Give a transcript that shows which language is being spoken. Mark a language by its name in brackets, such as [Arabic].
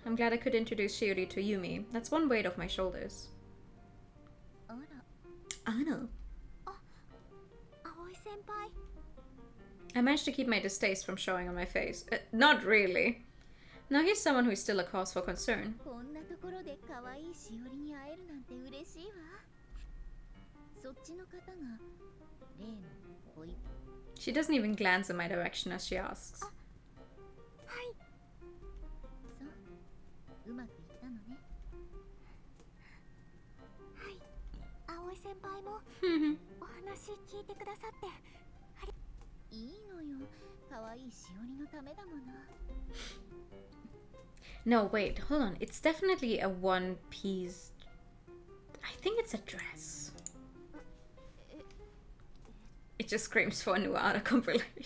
[English] I'm glad I could introduce Shiori to Yumi. That's one weight off my shoulders. [Japanese] あら [English] Anna. [Japanese] 葵先輩 [English] I managed to keep my distaste from showing on my face. Not really. Now here's someone who is still a cause for concern. [Japanese] こんなところで可愛いしおりに会えるなんて嬉しいわ。そっちの方が例の恋。 [English] She doesn't even glance in my direction as she asks. [Japanese] はい。そう、うまくいったのね。はい。葵先輩もお話聞いてくださっていいのよ。可愛いしおりのためだもの。 [English] No, wait, hold on. It's definitely a one-piece. I think it's a dress. It just screams for a new art compilation.